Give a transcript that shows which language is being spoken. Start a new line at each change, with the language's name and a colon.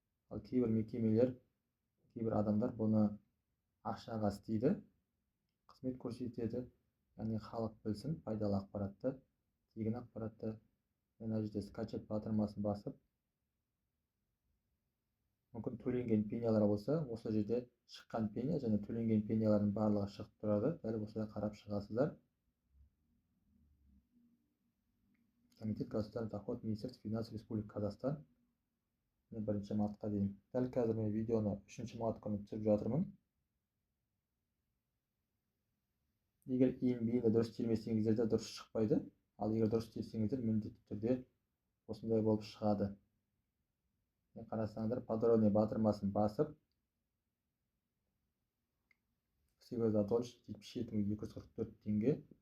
Kazakh: Ал кейбір мекемелер, кейбір адамдар бұны ақшаға істейді, қызмет көрсетеді, яғни халық білсін пайдалы ақпаратты, тегін ақпаратты. Мына жерде скачать батырмасын басып, мүмкін төленген пенялар болса, осы жерде шыққан пеня және төленген пенялардың барлығы шығып тұрады. Дәл осылай қарап шығасыздар.
Russian: Комитет государственных доход Министерства финансов Республики Казахстан.
Kazakh: Мен 1 мартқа дейін. Дәл қазір мен видеоны 3 март күні түсіріп жатырмын. Егер иін-бейінді дұрыс термесеңіздер де дұрыс шықпайды. Ал егер дұрыс терсеңіздер, міндетті түрде осындай болып шығады. Қарасаңыздар, подробный батырмасын басып,
Russian: всего задолженность
Kazakh: 77.244 теңге.